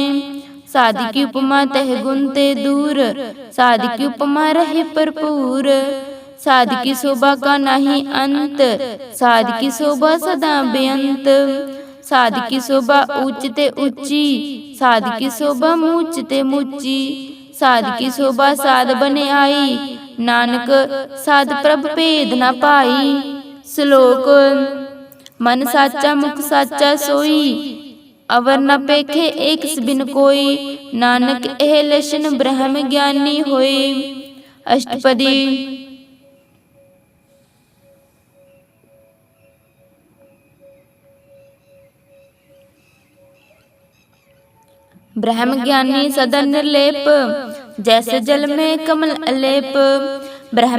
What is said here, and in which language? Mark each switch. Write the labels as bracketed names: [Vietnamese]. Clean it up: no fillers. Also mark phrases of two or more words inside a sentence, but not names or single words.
[Braj] साध की उपमा तह गुण ते दूर, साध की उपमा रहे भरपूर। साध की शोभा का नहीं अंत, साध की शोभा सदा बेअंत। साध की शोभा ऊंच ते ऊंची, साध की शोभा मूंच ते मूंची। साध की शोभा साध बने आई, नानक साध प्रभ भेद न पाई। श्लोक। मन साचा मुख साचा सोई, अवर न पेखे एक बिन कोई। नानक एह लक्षण ब्रह्म ज्ञानी होई। अष्टपदी। ब्रह्म ज्ञानी सदा निर्लेप, जैसे जल में कमल अलेप।